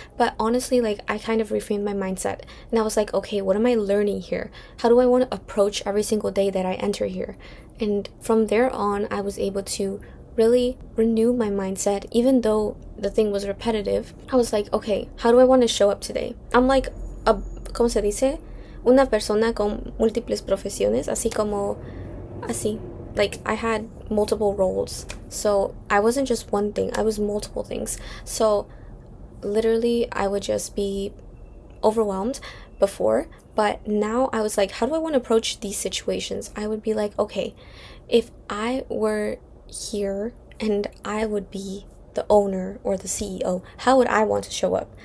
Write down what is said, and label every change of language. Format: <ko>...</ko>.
<en>But honestly, like, I kind of reframed my mindset. And I was like, okay, what am I learning here? How do I want to approach every single day that I enter here? And from there on, I was able to really renew my mindset. Even though the thing was repetitive, I was like, okay, how do I want to show up today? I'm like</en> <es>¿cómo se dice? Una persona con múltiples profesiones, así.</es> <en>Like, I had multiple roles. So, I wasn't just one thing. I was multiple things. So, literally, I would just be overwhelmed before. But now I was like, how do I want to approach these situations? I would be like, okay, if I were here and I would be the owner or the CEO, how would I want to show up?</en>